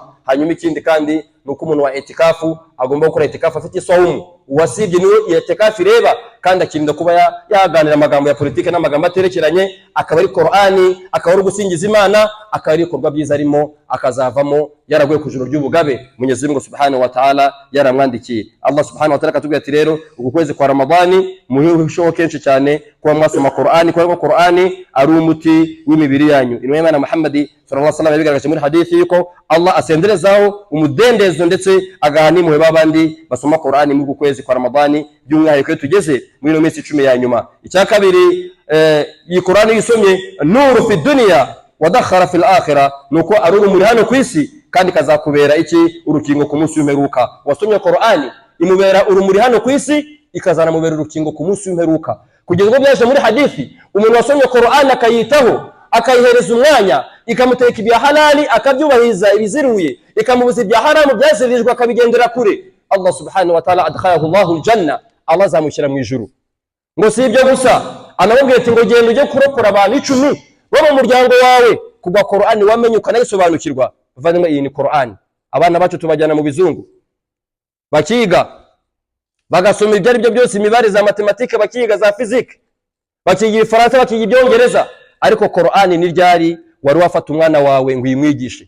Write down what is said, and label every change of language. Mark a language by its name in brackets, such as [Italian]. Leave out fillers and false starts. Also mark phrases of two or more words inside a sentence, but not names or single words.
[Kinyarwanda] Hanyuma ikindi kandi nuko umuntu wa itikafu agomba gukora itikafu afite isawumu, uwasibye niwe itikafu ireba, kandi akirinda kuba yaganira amagambo ya politike n'amagambo aterekeranye, akaba ari Qur'ani, akaba ari gusingiza Imana, akaba ari ibikorwa byiza arimo, akazavamo yaraguye ku juru ry'ubugabe Mwenyezi Mungu [Arabic] سبحانه وتعالى [Kinyarwanda] yaramwandikiye. Allah [Arabic] سبحانه وتعالى [Kinyarwanda] katubwira ati rero uku kwezi kwa Ramadhani muhishoho kenshi cyane kuba mwasoma Qur'ani, kuko Qur'ani ari umuti w'imibiri yanyu. Intumwa y'Imana Muhammad [Arabic] صلى الله عليه وسلم [Kinyarwanda] yabigaragaje muri hadithi yuko Allah asenderezaho umudendezo ndetse agahana impuhwe babandi basoma Qur'ani muri uku kwezi kwa Ramadhani, by'umwihariko tugeze muri no minsi 10 ya nyuma. Icya kabiri iyi Qur'ani yisomye [Arabic] نور في الدنيا وذخر في الآخرة, [Kinyarwanda] nuko ari urumuri hano kwisi kandi kazakubera iki urukingo ku munsi w'imperuka. Wasomye Qur'ani imubera urumuri hano kwisi, ikazana mubera urukingo ku munsi w'imperuka. Kugeza ubwo byaje muri hadithi, umuntu wasomye Qur'ani akayitaho, akayihereza umwanya, ikamuteka ibya halali akabyubahiriza ibiziruye, ikamubuza ibya haramu byazirijwe akabigendera kure, [Arabic] الله سبحانه وتعالى أدخله الله الجنة, Allah [Kinyarwanda] azamushyira mu ijuru. Ngo si ibyo gusa, anamubwira ati ngo genda ujye kurokora abantu 10 bo mu muryango wawe kubwa Qur'ani wamenye ukanayisobanukirwa. Bavandimwe, iyi ni Qur'ani. Abana bacu tubajyana mu bizungu bakiga, bagasoma ibyo ari byo byose, imibare za matematike bakiga, za physique bakiga, Ifaransa bakiga, ibyongereza, ariko Qur'ani ni ryari wari wafata umwana wawe ngo yimwigishe?